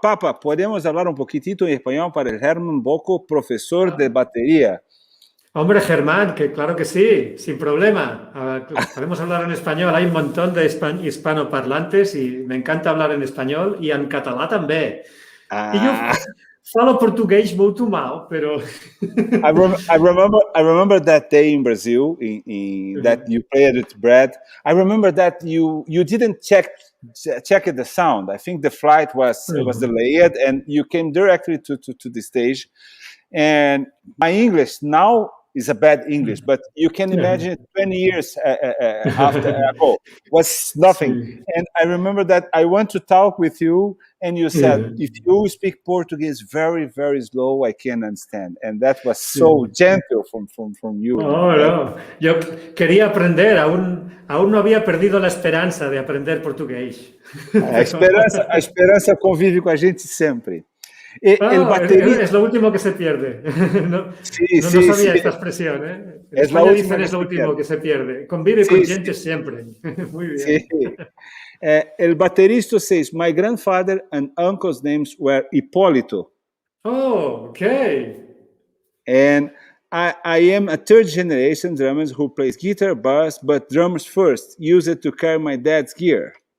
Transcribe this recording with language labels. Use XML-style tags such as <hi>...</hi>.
<es>Papa, podemos hablar un poquitito en español para el German Bocco, profesor de batería. Hombre, Germán, que claro que sí, sin problema. Podemos hablar en español. Hay un montón de hispanoparlantes y me encanta hablar en español y</es> <ca>en català també. I jo</ca> <pt>falo português muito mal, pero...</pt> <en>I remember that day in Brazil, that you played with Brad. I remember that you didn't check the sound. I think the flight was delayed, and you came directly to the stage. And my English now is a bad English, but you can imagine 20 years after ago was nothing. And I remember that I went to talk with you, and you said, if you speak Portuguese very, very slow, I can understand. And that was so gentle from you. Oh, no.</en> <es>Yo quería aprender, aún no había perdido la esperanza de aprender português.</es> <pt>A esperança convive com a gente sempre.</pt> <es>Es lo último que se pierde. No sabía esta expresión, ¿eh? Es lo último que se pierde. Convive con gente siempre. Muy bien. Sí. El baterista</es> <en>says, my grandfather and uncle's names were Hipólito. Oh, okay. And I am a third generation drummer who plays guitar, bass, but drummers first. Use it to carry my dad's gear.</en>